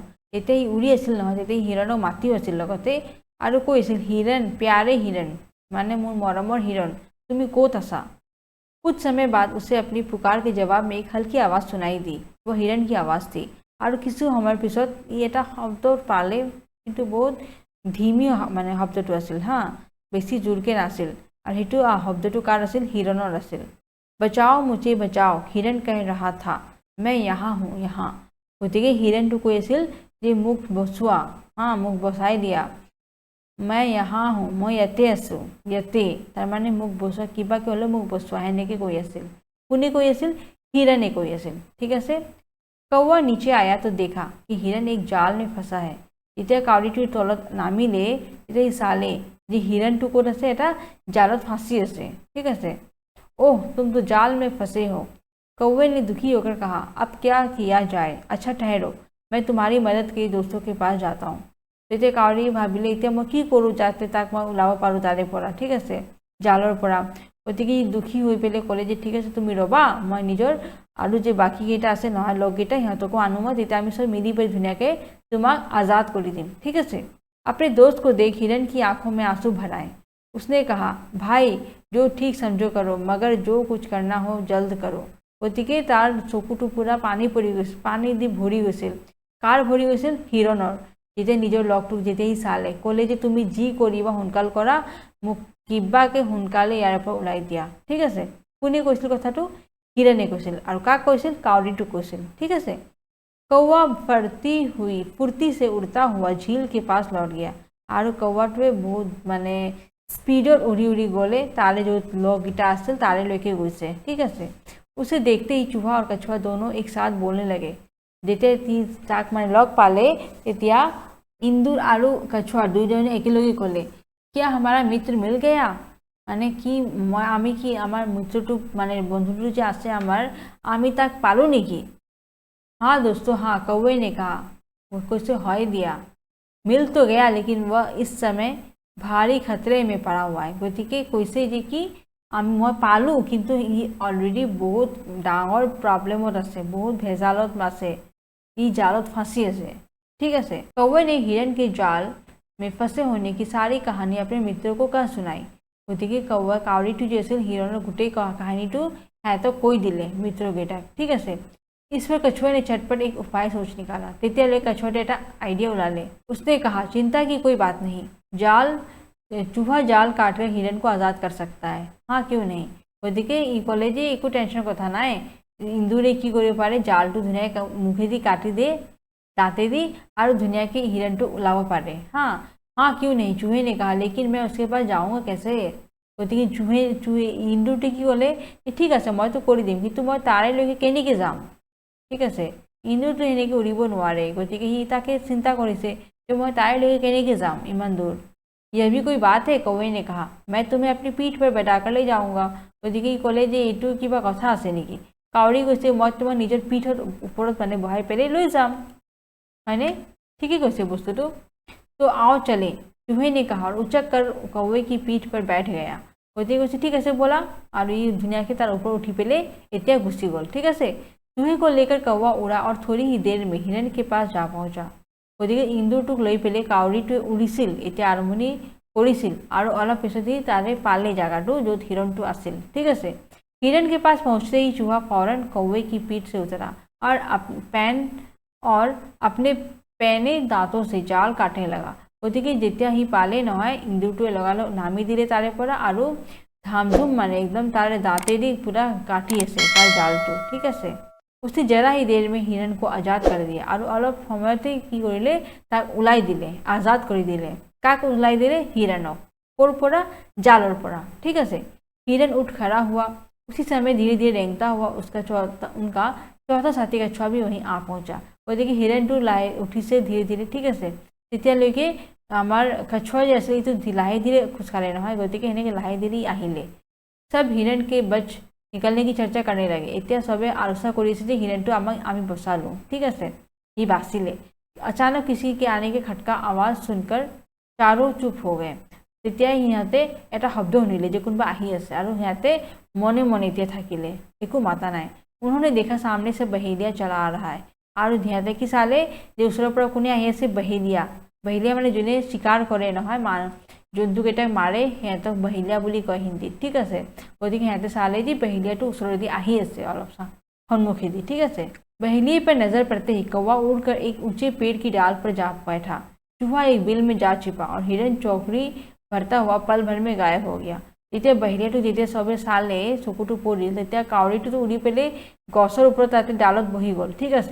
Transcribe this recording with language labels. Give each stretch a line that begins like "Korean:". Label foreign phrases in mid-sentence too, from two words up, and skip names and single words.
Assamese: যেতিয়া ই উৰি আছিল নহয় তেতিয়া হিৰণক মাতিও আছিল লগতে আৰু কৈছিল হিৰণ
Hindi: प्यारे हिरण
Assamese: মানে মোৰ মৰমৰ হিৰণ তুমি ক'ত আছা।
Hindi: कुछ समय बाद उसे अपनी पुकार के जवाब में एक हल्की आवाज़ सुनाई दी। वो हिरण की आवाज़ थी
Assamese: আৰু কিছু সময়ৰ পিছত ই এটা শব্দ পালে কিন্তু বহুত ধীমি মানে শব্দটো আছিল হা, বেছি জোৰকৈ নাছিল আৰু সেইটো শব্দটো কাৰ আছিল হিৰণৰ আছিল।
Hindi: बचाओ मुझे बचाओ हिरण कह रहा था, मैं यहाँ हूँ यहाँ।
Assamese: গতিকে হিৰণটো কৈ আছিল যে মোক বচোৱা হা, মোক বচাই দিয়া।
Hindi: मैं यहाँ हूँ
Assamese: মই ইয়াতে আছোঁ, ইয়াতে তাৰমানে মোক বচোৱা, কিবাকৈ হ'লেও মোক বচোৱা সেনেকৈ কৈ আছিল। কোনে কৈ আছিল? হিৰণে কৈ আছিল। ঠিক আছে,
Hindi: कौवा नीचे आया तो देखा कि हिरण एक जाल में फंसा है।
Assamese: যেতিয়া কাউৰীটোৰ তলত নামিলে তেতিয়া ই চালে যে হিৰণটো ক'ত আছে, এটা জালত ফাঁচি আছে। ঠিক আছে,
Hindi: ओह तुम तो जाल में फंसे हो। कौवे ने दुखी होकर कहा, अब क्या किया जाए, अच्छा ठहरो मैं तुम्हारी मदद के दोस्तों के पास जाता हूँ।
Assamese: তেতিয়া কাউৰী ভাবিলে এতিয়া মই কি কৰোঁ যাতে তাক মই ওলাব পাৰোঁ তাৰে পৰা, ঠিক আছে, জালৰ পৰা। গতিকে ই দুখী হৈ পেলাই ক'লে যে ঠিক আছে তুমি ৰ'বা, মই নিজৰ আৰু যে বাকীকেইটা আছে নহয় লগকেইটা সিহঁতকো আনো মই, তেতিয়া আমি চব মিলি পেলাই ধুনীয়াকৈ তোমাক আজাদ কৰি দিম। ঠিক আছে,
Hindi: अपने दोस्त को देख हिरण की आंखों में आंसू भर आए। उसने कहा, भाई जो ठीक समझो करो मगर जो कुछ करना हो जल्द करो।
Assamese: গতিকে তাৰ চকুটো পূৰা পানী পৰি গৈছিল, পানী দি ভৰি গৈছিল। কাৰ ভৰি গৈছিল? হিৰণৰ। যেতিয়া নিজৰ লগটোক যেতিয়া সি চালে ক'লে যে তুমি যি কৰিবা সোনকাল কৰা, মোক কিবাকৈ সোনকালে ইয়াৰ পৰা ওলাই দিয়া। ঠিক আছে, কোনে কৈছিল কথাটো? হিৰণে কৈছিল। আৰু কাক কৈছিল? কাউৰীটোক কৈছিল। ঠিক আছে,
Hindi: कौवा फुर्ती से उड़ता हुआ झील के पास लौट गया।
Assamese: আৰু কৌৱাটোৱে বহুত মানে স্পীডত উৰি উৰি গ'লে তাৰে য'ত লগকেইটা আছিল তাৰেলৈকে গৈছে। ঠিক আছে,
Hindi: उसे देखते ही चूहा और कछुआ दोनों एक साथ बोलने लगे।
Assamese: যেতিয়া তাক মানে লগ পালে তেতিয়া ইন্দুৰ আৰু কछुआ দুইজনে একেলগে ক'লে,
Hindi: क्या हमारा मित्र मिल गया,
Assamese: মানে কি আমি কি আমাৰ মিত্ৰটো মানে বন্ধুটো যে আছে আমাৰ, আমি তাক পালোঁ নেকি?
Hindi: हाँ दोस्तों हाँ, कौवे ने कहा। वो कैसे हाय दिया, मिल तो गया लेकिन वह इस समय भारी खतरे में पड़ा हुआ है।
Assamese: গতিকে কৈছে যে কি মই পালোঁ কিন্তু ই অলৰেডি বহুত ডাঙৰ প্ৰব্লেমত আছে, বহুত ভেজালত আছে, ই জালত ফাঁচি আছে। ঠিক আছে,
Hindi: कौवे ने हिरण के जाल में फंसे होने की सारी कहानी अपने मित्रों को कह सुनाई।
Assamese: গতিকে কাউৰীটো যে আছিল হিৰণৰ গোটেই কাহিনীটো সিহঁতক কৈ দিলে মিত্ৰকেইটাক। ঠিক আছে,
Hindi: इस पर कछुआ ने झटपट एक उपाय सोच निकाला।
Assamese: तेতিয়ালৈ कछुआटे এটা আইডিয়া উলালে।
Hindi: उसने कहा, चिंता की कोई बात नहीं, चूहा जाल काटकर हिरण को आज़ाद कर सकता है। हाँ क्यों नहीं।
Assamese: গতিকে ই ক'লে যে একো টেনশ্যন কথা নাই, ইন্দুৰে কি কৰিব পাৰে, জালটো ধুনীয়াকৈ মুখেদি কাটি দিয়ে দাঁতেদি আৰু ধুনীয়াকৈ হিৰণটো ওলাব পাৰে।
Hindi: हाँ हाँ क्यों नहीं, चूहे ने कहा, लेकिन मैं उसके पास जाऊँगा कैसे।
Assamese: গতিকে ইন্দুৰটোৱে কি ক'লে, ঠিক আছে মইতো কৰি দিম কিন্তু মই তাৰেলৈকে কেনেকৈ যাম। ঠিক আছে, ইন্দুৰটো সেনেকৈ উৰিব নোৱাৰে। গতিকে সি তাকে চিন্তা কৰিছে যে মই তাইলৈকে কেনেকৈ যাম ইমান দূৰ।
Hindi: यह भी कोई बात है, कौवे ने कहा, मैं तुम्हें अपनी पीठ पर बैठाकर ले जाऊंगा।
Assamese: গতিকে ই ক'লে যে এইটো কিবা কথা আছে নেকি। কাউৰী কৈছে মই তোমাক নিজৰ পিঠৰ ওপৰত মানে বহাই পেলাই লৈ যাম, হয়নে? ঠিকেই কৈছে বস্তুটো।
Hindi: তো आओ चले, चूहे ने कहा और उचक कर कौवे की पीठ पर बैठ गया।
Assamese: গতিকে কৈছে ঠিক আছে ব'লা, আৰু ই ধুনীয়াকৈ তাৰ ওপৰত উঠি পেলাই এতিয়া গুচি গ'ল। ঠিক আছে,
Hindi: चूहे को लेकर कौवा उड़ा और थोड़ी ही देर में हिरण के पास जा पहुंचा।
Assamese: গতিকে ইন্দুৰটোক লৈ পেলাই কাউৰীটোৱে উৰিছিল, এতিয়া আৰম্ভণি কৰিছিল আৰু অলপ পিছতেই তাৰে পালে জাগাটো য'ত হিৰণটো আছিল। ঠিক আছে,
Hindi: हिरण के पास पहुंचते ही चूहा फौरन कौवे की पीठ से उतरा और अपने पैने दांतों से जाल काटने लगा।
Assamese: গতিকে যেতিয়া সি পালে নহয় ইন্দুৰটোৱে লগালগ নামি দিলে তাৰে পৰা আৰু ধামধুম মানে একদম তাৰে দাঁতেদি পুৰা কাটি আছে তাৰ জালটো। ঠিক আছে,
Hindi: उसने जरा ही देर में हिरण को आज़ाद कर दिया और अलग
Assamese: সময়তে কি কৰিলে তাক ওলাই দিলে, আজাদ কৰি দিলে। কাক ওলাই দিলে? হিৰণক। ক'ৰ পৰা? জালৰ পৰা। ঠিক আছে,
Hindi: हिरण उठ खड़ा हुआ। उसी समय धीरे धीरे रेंगता हुआ उनका चौथा साथी कछुआ भी वहीं आ पहुंचा।
Assamese: গতিকে হিৰণটো উঠিছে ধীৰে ধীৰে। ঠিক আছে, তেতিয়ালৈকে আমাৰ কछुआ যে আছিল এইটো লাহে ধীৰে খোজকাঢ়ে নহয়, গতিকে সেনেকৈ লাহে ধীৰে আহিলে।
Hindi: सब हिरण के बच निकलने की चर्चा करने लगे।
Assamese: এতিয়া সবে আলোচনা কৰিছে যে হিৰণটো আমি বচালোঁ। ঠিক আছে, ही बासिले।
Hindi: अचानक किसी के आने के खटका आवाज सुनकर चारों चुप हो गए।
Assamese: তেতিয়া সিহঁতে এটা শব্দ শুনিলে যে কোনোবা আহি আছে আৰু সিহঁতে মনে মনে এতিয়া থাকিলে, একো মাতা নাই।
Hindi: उन्होंने देखा सामने से बहेलिया चला आ रहा है और ध्यान कि साले
Assamese: যে ওচৰৰ পৰা কোনে আহি আছে বহেলিয়া। বহেলিয়া মানে যোনে শিকাৰ কৰে নহয়, জন্তুকেইটাক মাৰে সিহঁতক বহেলিয়া বুলি কয় হিন্দীত, ঠিক আছে। গতিকে সিহঁতে চালে যে বহেলিয়াটো ওচৰেদি আহি আছে অলপ সন্মুখেদি, ঠিক আছে।
Hindi: बहेलिए पर नजर पड़ते ही कौवा उड़कर एक ऊंचे पेड़ की डाल पर जा बैठा। चूहा एक बिल में जा छिपा और हिरन चौकड़ी भरता हुआ पल भर में गायब हो गया।
Assamese: যেতিয়া বহেলিয়াটো যেতিয়া চবে চালে চকুটো পৰিল, তেতিয়া কাউৰীটোতো উৰি পেলাই গছৰ ওপৰত তাতে ডালত বহি গ'ল, ঠিক আছে।